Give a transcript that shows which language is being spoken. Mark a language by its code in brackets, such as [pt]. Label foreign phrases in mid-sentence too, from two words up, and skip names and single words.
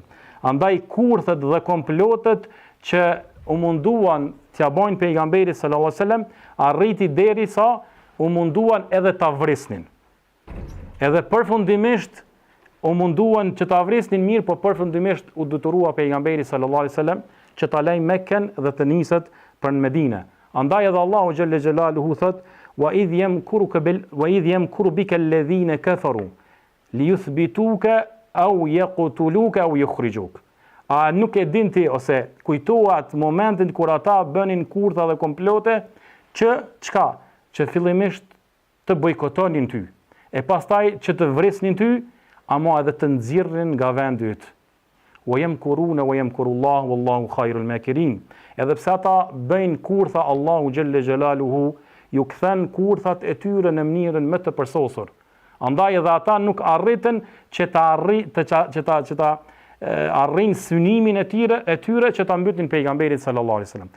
[sq] Andaj kurthet dhe komplotet që u munduan t'ja bojnë pejgamberit [ar] صلى الله عليه وسلم, [sq] arriti derisa u munduan edhe ta vrisnin. Edhe përfundimisht u munduan që ta vrisnin mirë, por përfundimisht u detyrua pejgamberi [ar] صلى الله عليه وسلم [sq] që ta lejë Mekken dhe të niset për në Medinë. Andaj edhe Allahu [ar] جل جلاله [sq] thot: [ar] "وإذ يمكر بك الذين كفروا ليثبتوك أو يقتلوك أو يخرجوك." [sq] A nuk e din ti ose kujtoat momentin kur ata bënin kurtha dhe komplote që çka? Që fillimisht të bojkotonin ty, e pastaj që të vrisnin ty, ama edhe të nxirrin nga vendi yt. [ar] ويمكرون ويمكر الله والله خير الماكرين. [sq] Edhe pse ata bëjnë kurtha, Allahu [ar] جل جلاله [sq] ju kthen kurthat e tyre në mënyrën më të përsosur. Andaj edhe ata nuk arritën që ta arrin synimin e tyre që ta mbytin pejgamberin [ar] صلى الله عليه وسلم.